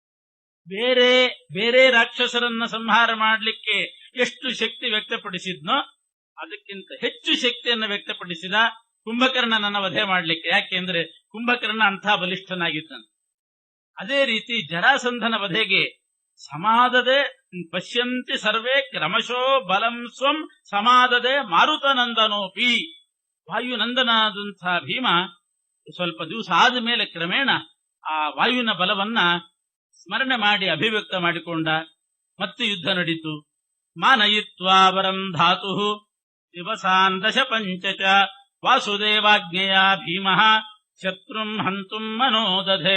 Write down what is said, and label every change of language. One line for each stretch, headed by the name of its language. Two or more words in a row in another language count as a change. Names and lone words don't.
Kannada: ಬೇರೆ ರಾಕ್ಷಸರನ್ನ ಸಂಹಾರ ಮಾಡಲಿಕ್ಕೆ ಎಷ್ಟು ಶಕ್ತಿ ವ್ಯಕ್ತಪಡಿಸಿದ್ನೋ ಅದಕ್ಕಿಂತ ಹೆಚ್ಚು ಶಕ್ತಿಯನ್ನು ವ್ಯಕ್ತಪಡಿಸಿದ ಕುಂಭಕರ್ಣನನ್ನ ವಧೆ ಮಾಡಲಿಕ್ಕೆ. ಯಾಕೆಂದ್ರೆ ಕುಂಭಕರ್ಣ ಅಂಥ ಬಲಿಷ್ಠನಾಗಿದ್ದಾನೆ. ಅದೇ ರೀತಿ ಜರಾಸಂಧನ ವಧೆಗೆ
Sanskrit: ಸಮಾದದೆ ಪಶ್ಯಂತಿ ಸರ್ವೇ ಕ್ರಮಶೋ ಬಲಂ ಸ್ವಂ ಸಮಾದದೆ ಮಾರುತನಂದನೋಪಿ.
Kannada: ವಾಯುನಂದನಾದಂಥ ಭೀಮ ಸ್ವಲ್ಪ ದಿವಸ ಆದ ಮೇಲೆ ಕ್ರಮೇಣ ಆ ವಾಯುವಿನ ಬಲವನ್ನ ಸ್ಮರಣೆ ಮಾಡಿ ಅಭಿವ್ಯಕ್ತ ಮಾಡಿಕೊಂಡ. ಮತ್ತೆ ಯುದ್ಧ ನಡೀತು.
Sanskrit: ಮಾನಯಿತ್ವಾ ವರಂ ಧಾತು ದಿವಸಾನ್ ದಶ ಪಂಚಚ ವಾಸುದೇವಾಜ್ಞೆಯ ಭೀಮಃ ಶತ್ರುಂ ಹಂತುಂ ಮನೋದಧೆ.